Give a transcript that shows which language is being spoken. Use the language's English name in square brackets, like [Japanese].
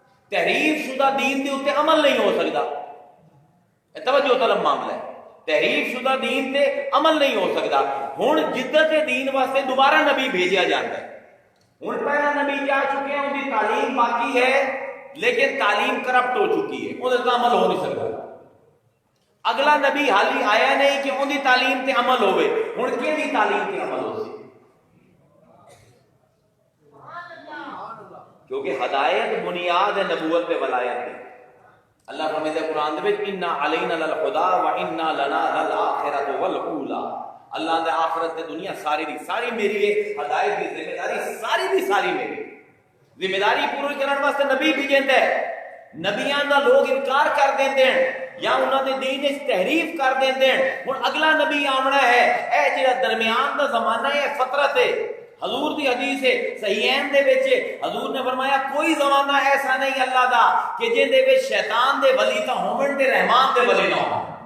[Punjabi] تحریف شدہ دین کے اتنے عمل نہیں ہو سکتا. [Urdu] توجہ طلب معاملہ ہے, تحریف شدہ دین تے عمل نہیں ہو سکتا. [Punjabi] ہن جدت دین واسطے دوبارہ نبی بھیجا جاتا ہے. [Urdu] ہن پہلا نبی جا چکے ہیں, ان کی تعلیم باقی ہے لیکن تعلیم کرپٹ ہو چکی ہے, ان کا عمل ہو نہیں سکتا. [Punjabi] اگلا نبی حالی آیا نہیں کہ ان کی تعلیم تے عمل ہوئے. ہن کہ دی تعلیم تے عمل ہو سی, کیونکہ ہدایت بنیاد ہے نبوت تے ولایت تے. اللہ فرماتا ہے قرآن دے وچ [Arabic] انا علینا للہدی و انا لنا للآخرۃ والاولی. [Punjabi] اللہ نے آخرت تے دنیا ساری دی ساری میری ہے, ہدایت دی ذمہ داری ساری دی ساری میری. ذمہ داری پوری کرنے واسطے نبی بھیجندا ہے. نبیاں دا لوگ انکار کر دیندے ہیں یا انہاں دے دین وچ تحریف کر دیندے ہیں. ہن اگلا نبی آونا ہے, اے جڑا درمیان دا زمانہ ہے فطرت ہے. حضور دی حدیث ہے صحیحین دے وچ, حضور نے فرمایا کوئی زمانہ ایسا نہیں اللہ دا کہ جن دے وچ شیطان دے ولی تا ہون تے رحمان دے ولی نہ ہون.